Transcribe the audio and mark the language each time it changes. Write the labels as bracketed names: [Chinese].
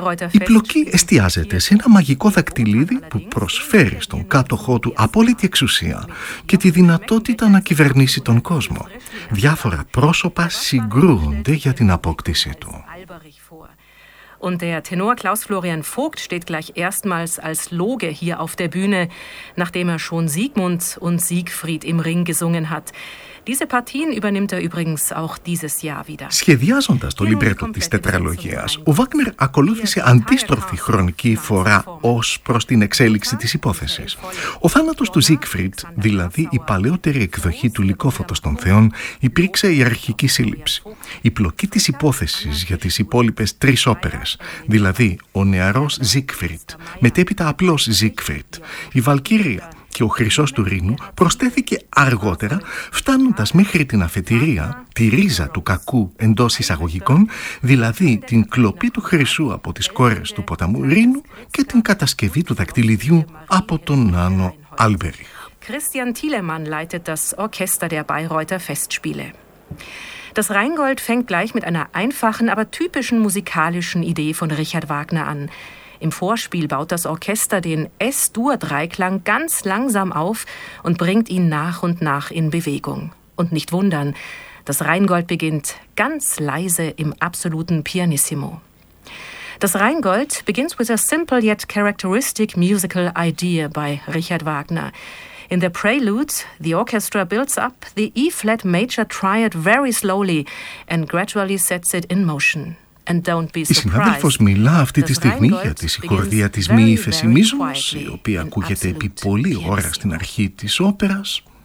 [Greek] Η πλοκή εστιάζεται σε ένα μαγικό δακτυλίδι που προσφέρει στον κάτοχό του απόλυτη εξουσία και τη δυνατότητα να κυβερνήσει τον κόσμο. Διάφορα πρόσωπα συγκρούονται για την απόκτησή του. [German] Und der Tenor Klaus Florian Vogt steht gleich erstmals als Loge hier auf der Bühne, nachdem schon Siegmund und Siegfried im Ring gesungen hat. Diese Partien übernimmt übrigens auch dieses Jahr wieder. [Greek] Σχεδιάζοντας το λιμπρέτο της τετραλογίας, ο Βάγκνερ ακολούθησε αντίστροφη χρονική φορά ως προς την εξέλιξη της υπόθεσης. Ο θάνατος του Siegfried, δηλαδή η παλαιότερη εκδοχή του Λυκόφωτος των Θεών, υπήρξε η αρχική σύλληψη. Η πλοκή της υπόθεσης για τις υπόλοιπες τρεις όπερες, δηλαδή ο νεαρός Siegfried, μετέπειτα απλός Siegfried, η Βαλκύρια, και ο Χρυσός του Ρήνου προσθέθηκε αργότερα, φτάνοντας μέχρι την αφετηρία, τη ρίζα του κακού εντός εισαγωγικών, δηλαδή την κλοπή του Χρυσού από τις κόρες του ποταμού Ρήνου και την κατασκευή του δακτυλιδιού από τον Νάνο Άλμπεριχ. [German] Christian Thielemann leitet das Orchester der Bayreuther Festspiele. Das Rheingold fängt gleich mit einer einfachen, aber typischen musikalischen Idee von Richard Wagner an. Im Vorspiel baut das Orchester den S-Dur-Dreiklang ganz langsam auf und bringt ihn nach und nach in Bewegung. Und nicht wundern, das Rheingold beginnt ganz leise im absoluten Pianissimo. [English] Das Rheingold begins with a simple yet characteristic musical idea by Richard Wagner. In the prelude, the orchestra builds up the E-flat major triad very slowly and gradually sets it in motion. [Greek] Η συνάδελφος μιλά αυτή τη στιγμή για τη συγχορδία της Μη ύφεση μίζωνος, η οποία ακούγεται επί πολλή ώρα στην αρχή της όπερας,